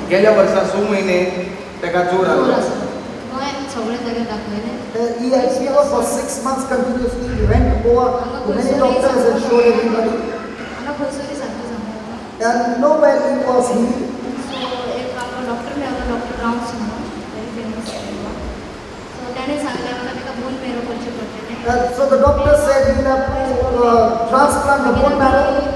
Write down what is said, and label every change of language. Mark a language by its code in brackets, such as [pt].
[gom] गेल्या वर्सा 6 म्हयने ताका जोर जोर आसलो आसलो गोंयांत सगळे जाग्यार दाखयलें [en] He had fever for 6 months continuously. He went to Goa to many doctors and showed everybody. [gom] हांगा खंयसरी सारकें सांगता [en] And nowhere he was healed. [gom] So एक आमकां डॉक्टर मेळ्ळो डॉक्टर रावन्स म्हणून [en] very famous [gom] सो ताणें सांगलें आमकां ताका बोन मेरो करचें पडटलें [en] So the doctor said he'll have to transplant the bone marrow.